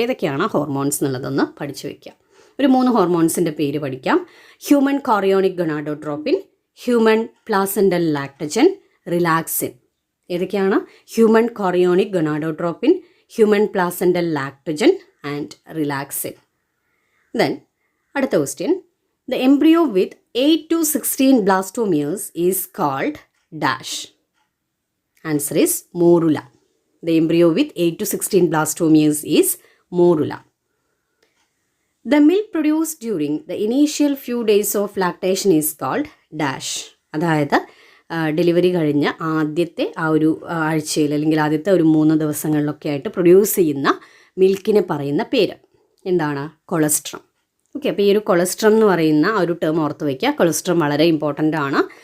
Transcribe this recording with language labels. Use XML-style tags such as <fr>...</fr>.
<ml>ഏതൊക്കെയാണ് ഹോർമോൺസ് എന്നുള്ളതൊന്ന് പഠിച്ചു വയ്ക്കുക. ഒരു 3 ഹോർമോൺസിൻ്റെ പേര് പഠിക്കാം.</ml> <en>Human chorionic gonadotropin, human placental lactogen, relaxin.</en> <ml>ഏതൊക്കെയാണ്?</ml> <en>Human chorionic gonadotropin, human placental lactogen and relaxin. Then അടുത്ത question, the embryo with 8 to 16 blastomeres is called dash. Answer is morula. The embryo with 8 to 16 blastomeres is morula. The milk produced during the initial few days of lactation is called dash.</en> <ml>അതായത് delivery കഴിഞ്ഞ ആദ്യത്തെ ആ ഒരു ആഴ്ചയിൽ അല്ലെങ്കിൽ ആദ്യത്തെ ഒരു 3 ദിവസങ്ങളിലൊക്കെ ആയിട്ട് പ്രൊഡ്യൂസ് ചെയ്യുന്ന മിൽക്കിനെ പറയുന്ന പേര് എന്താണ്? കൊളസ്ട്രം. ഓക്കെ, അപ്പോൾ ഈ ഒരു കൊളസ്ട്രം എന്ന് പറയുന്ന ആ ഒരു ടേം ഓർത്ത് വയ്ക്കുക. കൊളസ്ട്രം വളരെ ഇമ്പോർട്ടൻ്റ് ആണ്.</ml>